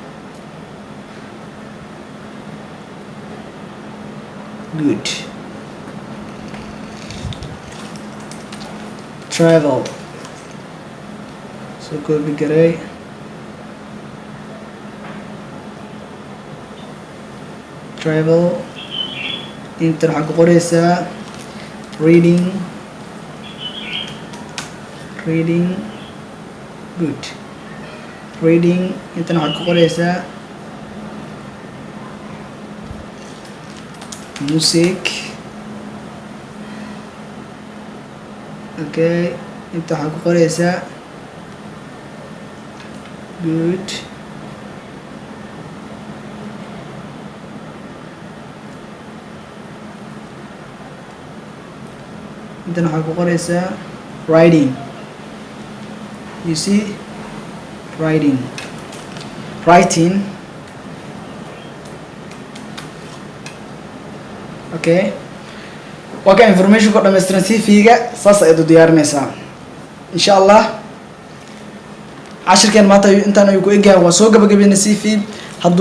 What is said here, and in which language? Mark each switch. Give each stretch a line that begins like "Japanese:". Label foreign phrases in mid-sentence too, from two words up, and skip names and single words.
English: good travel
Somali: soo koobi garay travel inta waxaad ku qoraysaa reading
English: good reading
Somali: intana waxaad ku qoraysaa music okay inta waxaad ku qoraysaa good intana waxaad ku qoraysaa
English: writing you see writing okay
Somali: waa ka information ku dhammaystiran CV-ga saas ayaad u diyaarinaysaa
Arabic: إن شاء الله
Somali: cashirkeen maanta intaan ayuu ku egyahay waa soo gabagabeynay CV hadduu